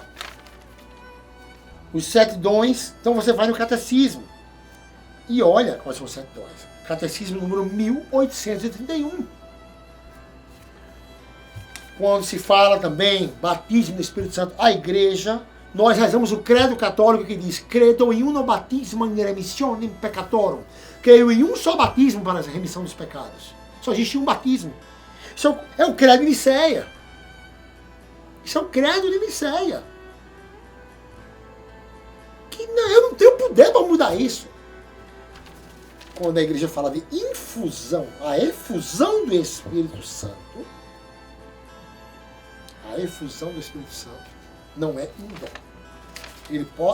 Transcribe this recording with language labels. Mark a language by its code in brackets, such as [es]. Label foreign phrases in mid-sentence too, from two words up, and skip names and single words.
[pt] Os 7 dons, então você vai no catecismo. E olha quais são os 7 dons. Catecismo número 1831. Quando se fala também batismo no Espírito Santo, a igreja, nós rezamos o credo católico que diz: [la] credo in uno batismo in remissionem peccatorum. [pt] Creio em um só batismo para a remissão dos pecados. Só existe um batismo. Isso é o credo de Nicéia. Isso é o credo de Nicéia. Que não, eu não tenho poder para mudar isso. Quando a igreja fala de infusão, a efusão do Espírito Santo, a efusão do Espírito Santo não é um dom.